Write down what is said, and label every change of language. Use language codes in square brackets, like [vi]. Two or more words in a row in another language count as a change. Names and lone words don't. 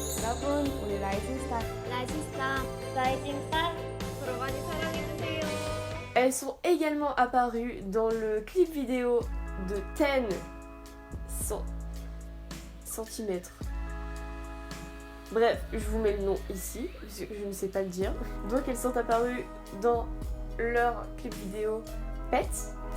[ko] 여러분, 우리 [en] rising star. rising star [ko] 앞으로 많이 사랑해주세요. [fr] Elles sont également apparues dans le clip vidéo de 10 cm. Bref, je vous mets le nom ici, parce que je ne sais pas le dire. Donc elles sont apparues dans leur clip vidéo Pets.